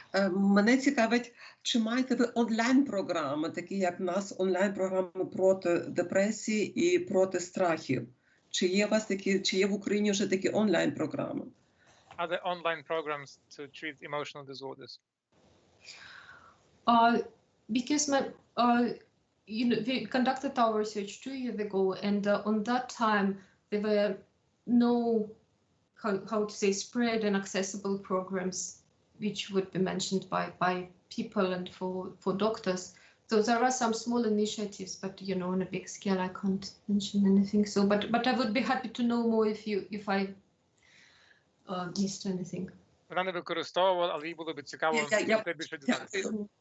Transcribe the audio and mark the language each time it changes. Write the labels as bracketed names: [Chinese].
[Ukrainian] Мене цікавить, чи маєте ви онлайн-програми, такі як в нас онлайн-програми проти депресії і проти страхів? Чи є у вас такі, чи є в Україні вже такі онлайн-програми? [English] Are there online programs to treat emotional disorders? Because we conducted our research 2 years ago, and on that time there were no, how to say, spread and accessible programs which would be mentioned by people and for doctors. So there are some small initiatives, but you know, on a big scale, I can't mention anything. So, but I would be happy to know more if I missed anything. [Ukrainian] Вона не використовувала, але їй було б цікаво про більше дізнатися.